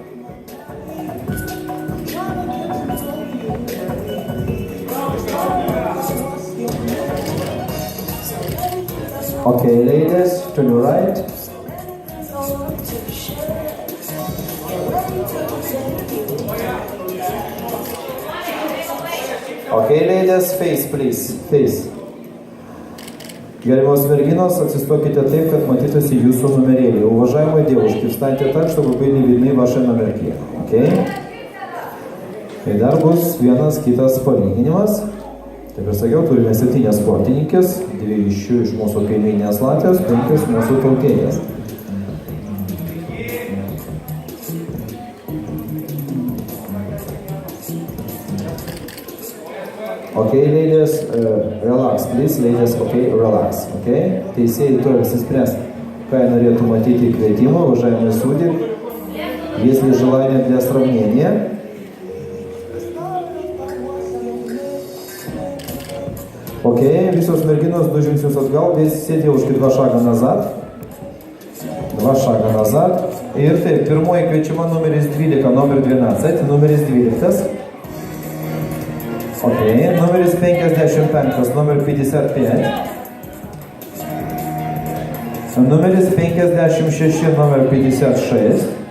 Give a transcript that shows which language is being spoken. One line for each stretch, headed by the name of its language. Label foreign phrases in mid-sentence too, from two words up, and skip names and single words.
English: Okay, ladies, to your right. Okay, ladies, face, please, face.
Lithuanian: Gerbiamos merginos, atsistokite taip, kad matytųsi jūsų numerėlį.
Russian: Уважаемые девушки, встаньте так, чтобы были видны ваши номерки.
English: Okay?
Lithuanian: Ir dar bus vienas kitas palyginimas. Kaip ir sakiau, turime 7 sportininkės, 2 iš jų iš mūsų kaimynės Latvijos, 5 mūsų tautėlės.
English: Okay, ladies, relax, please, ladies, okay, relax, okay?
Lithuanian: Teisėjai turi apsispręs, ką norėtų matyti kvietimą,
Russian: уважаемые судьи. Если желание для сравнения.
English: Окей,
Lithuanian: visos merginos 2 žingsnius atgal, visi
Russian: девушки 2 шага назад. 2 šagą назад.
Lithuanian: Ir taip, pirmoji kviečiama numeris 12, numeris 12, numeris 12. Окей, numeris 55, numeris 55. Numeris 56, numeris 56.